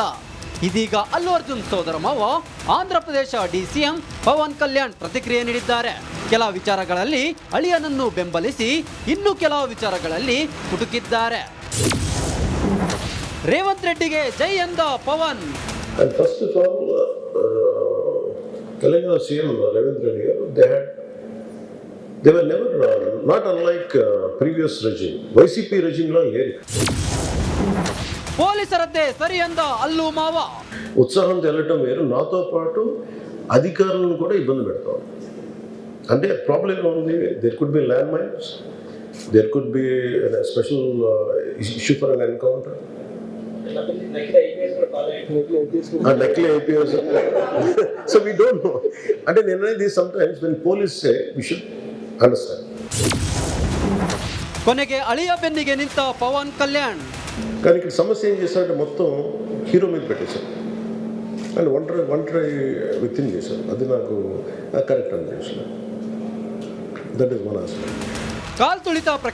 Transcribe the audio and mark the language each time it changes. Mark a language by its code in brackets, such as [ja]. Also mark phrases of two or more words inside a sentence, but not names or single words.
[kn] ಇದೀಗ ಅಲ್ಲು ಅರ್ಜುನ್ ಸೋದರ ಮಾವ ಆಂಧ್ರ ಪ್ರದೇಶ ಡಿಸಿಎಂ ಪವನ್ ಕಲ್ಯಾಣ್ ಪ್ರತಿಕ್ರಿಯೆ ನೀಡಿದ್ದಾರೆ. ಕೆಲ ವಿಚಾರಗಳಲ್ಲಿ ಅಳಿಯನನ್ನು ಬೆಂಬಲಿಸಿ ಇನ್ನು ಕೆಲವು ವಿಚಾರಗಳಲ್ಲಿ ಕುಟುಕಿದ್ದಾರೆ. ರೇವಂತ್ ರೆಡ್ಡಿಗೆ ಜೈ ಎಂದ ಪವನ್. [en] And first of all, Telangana CM Ravindra Reddy, they were never, not unlike previous regime. YCP regime la here. [kn] ಪೊಲೀಸರದ್ದೇ ಸರಿ ಎಂದ ಅಲ್ಲು ಮಾವ. [te] ఉత్సాహం తెలటం వేరు, నాతో పాటు అధికారులను కూడా ఇబ్బంది పెడతాం. అంటే ప్రాబ్లం ఉంది, [en] there could be land mines, there could be special issue for an encounter. [te] నకిలీ ఐపీఎస్. [en] So we don't know. [te] అంటే నేను అనేది [en] sometimes when police say we should understand. [kn] ಕೊನೆಗೆ ಅಳಿಯ ಬೆನ್ನಿಗೆ ನಿಂತ ಪವನ್ ಕಲ್ಯಾಣ್. [te] కానీ ఇక్కడ సమస్య ఏం చేశారంటే మొత్తం హీరో మీద పెట్టేశారు అండ్ ఒంటరి వ్యక్తిని చేశారు. అది నాకు కరెక్ట్ అనిపించలేదు. [en] That is one aspect. [kn] ಕಾಲ್ ತುಳಿತ ಪ್ರಕರಣ